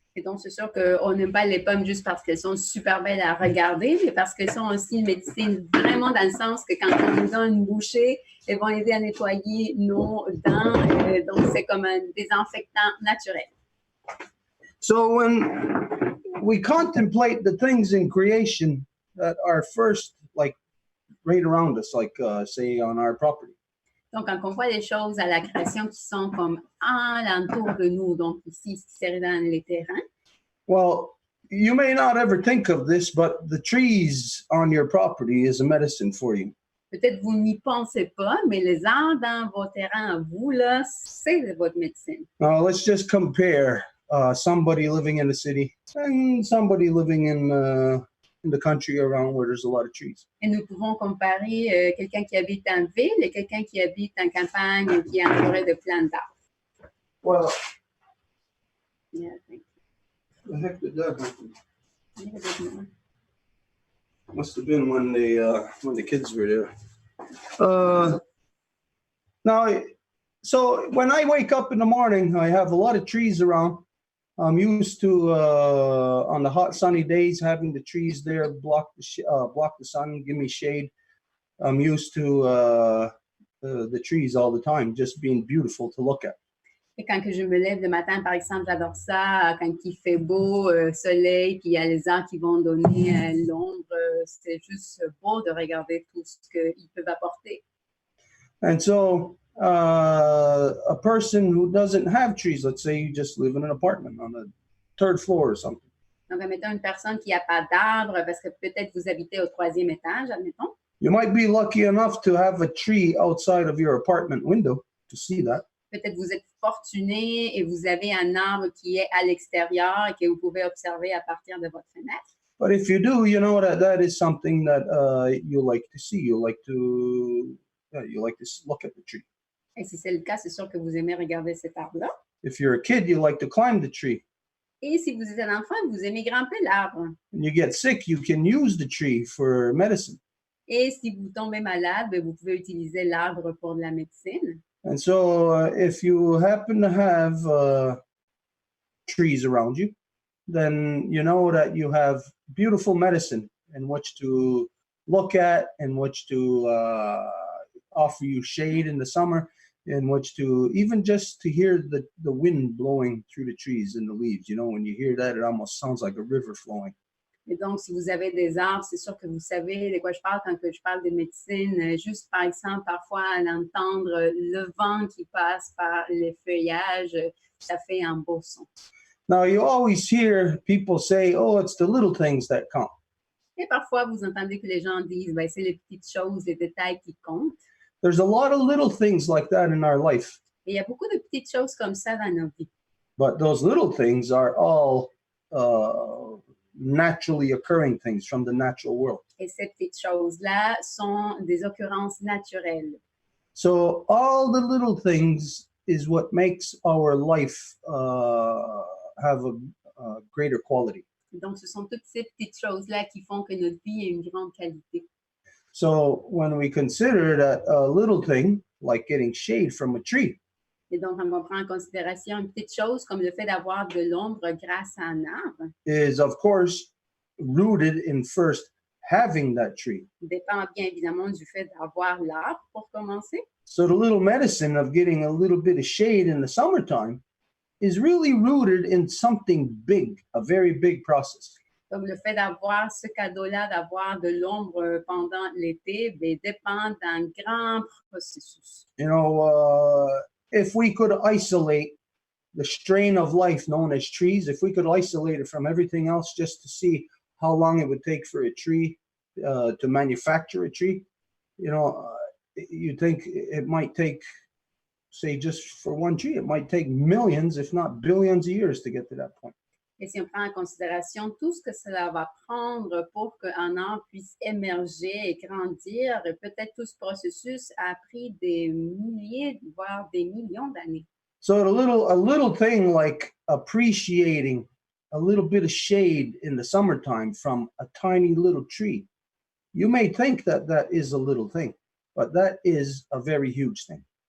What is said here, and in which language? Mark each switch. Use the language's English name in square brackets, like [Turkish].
[French] Et donc, c'est sûr qu'on n'aime pas les pommes juste parce qu'elles sont super belles à regarder, mais parce qu'elles sont aussi une médecine vraiment dans le sens que quand on nous donne une bouchée, elles vont aider à nettoyer nos dents. Donc, c'est comme un désinfectant naturel. [English] So when we contemplate the things in creation that are first, like right around us, like say on our property. [French] Donc, quand on voit les choses à la création qui sont comme alentour de nous, donc ici, ce qui serait dans les terrains. [English] Well, you may not ever think of this, but the trees on your property is a medicine for you. [French] Peut-être vous n'y pensez pas, mais les arbres dans vos terrains à vous, là, c'est votre médecine. [English] Now, let's just compare somebody living in the city and somebody living in the country around where there's a lot of trees. [French] Et nous pouvons comparer quelqu'un qui habite en ville et quelqu'un qui habite en campagne ou qui est entouré de plein d'arbres. [English] Well, Yeah, I think. the heck did that happen? Maybe a bit more. Must have been when the kids were there. Now, so when I wake up in the morning, I have a lot of trees around, I'm used to on the hot sunny days having the trees there block the sun, give me shade. I'm used to the trees all the time, just being beautiful to look at. [French] Et quand que je me lève le matin, par exemple, j'adore ça, quand il fait beau, soleil, puis il y a les arbres qui vont donner l'ombre, c'est juste beau de regarder tout ce qu'ils peuvent apporter. [English] And so a person who doesn't have trees, let's say you just live in an apartment on the third floor or something. [French] Donc, admettons une personne qui n'a pas d'arbre, parce que peut-être vous habitez au 3e étage, admettons. [English] You might be lucky enough to have a tree outside of your apartment window to see that. [French] Peut-être vous êtes fortuné et vous avez un arbre qui est à l'extérieur et que vous pouvez observer à partir de votre fenêtre. [English] But if you do, you know that is something that you like to see. You like to look at the tree. [French] Et si c'est le cas, c'est sûr que vous aimez regarder cet arbre-là. [English] If you're a kid, you like to climb the tree. [French] Et si vous êtes un enfant, vous aimez grimper l'arbre. [English] When you get sick, you can use the tree for medicine. [French] Et si vous tombez malade, vous pouvez utiliser l'arbre pour de la médecine. [English] And so if you happen to have trees around you, then you know that you have beautiful medicine in which to look at, in which to offer you shade in the summer, in which to even just to hear the wind blowing through the trees and the leaves. You know, when you hear that, it almost sounds like a river flowing. [French] Et donc, si vous avez des arbres, c'est sûr que vous savez de quoi je parle quand que je parle de médecine. Juste, par exemple, parfois, à l'entendre le vent qui passe par les feuillages, ça fait un beau son. [English] Now, you always hear people say, oh, it's the little things that count. [French] Et parfois, vous entendez que les gens disent, ben, c'est les petites choses, les détails qui comptent. [English] There's a lot of little things like that in our life. [French] Et il y a beaucoup de petites choses comme ça dans nos vies. [English] But those little things are all naturally occurring things from the natural world. [French] Et ces petites choses-là sont des occurrences naturelles. [English] So all the little things is what makes our life have a greater quality. [French] Donc, ce sont toutes ces petites choses-là qui font que notre vie ait une grande qualité. [English] So when we consider that a little thing, like getting shade from a tree, [French] Et donc, on prend en considération une petite chose comme le fait d'avoir de l'ombre grâce à un arbre, [English] is of course rooted in first having that tree. [French] dépend bien évidemment du fait d'avoir l'arbre pour commencer. [English] So the little medicine of getting a little bit of shade in the summertime is really rooted in something big, a very big process. [French] Donc, le fait d'avoir ce cadeau-là, d'avoir de l'ombre pendant l'été, ben, dépend d'un grand processus. [English] You know, if we could isolate the strain of life known as trees, if we could isolate it from everything else just to see how long it would take for a tree to manufacture a tree, you know, you think it might take, say, just for one tree, it might take millions, if not billions of years to get to that point. [French] Et si on prend en considération tout ce que cela va prendre pour qu'un arbre puisse émerger et grandir, peut-être tout ce processus a pris des milliers, voire des millions d'années. [English] So a little thing like appreciating a little bit of shade in the summertime from a tiny little tree, you may think that that is a little thing, but that is a very huge thing.